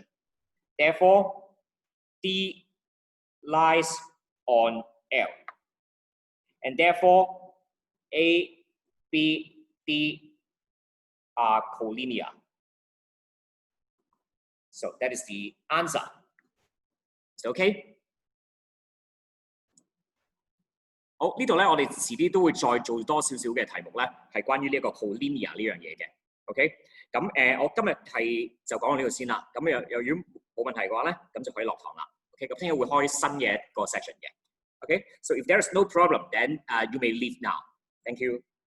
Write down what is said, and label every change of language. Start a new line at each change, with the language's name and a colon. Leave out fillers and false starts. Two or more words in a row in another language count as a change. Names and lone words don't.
English: Therefore, D lies on L. And therefore, A, B, D are collinear. So that is the answer. Is it okay?
Cantonese: 好，呢度咧，我哋遲啲都會再做多少少嘅題目咧，係關於呢一個 collinear 呢樣嘢嘅。OK， 咁我今日係就講到呢度先啦。咁如果冇問題嘅話咧，咁就可以落堂啦。OK， 咁聽日會開新嘅一個 section 嘅。OK，
English: so if there is no problem, then you may leave now. Thank you.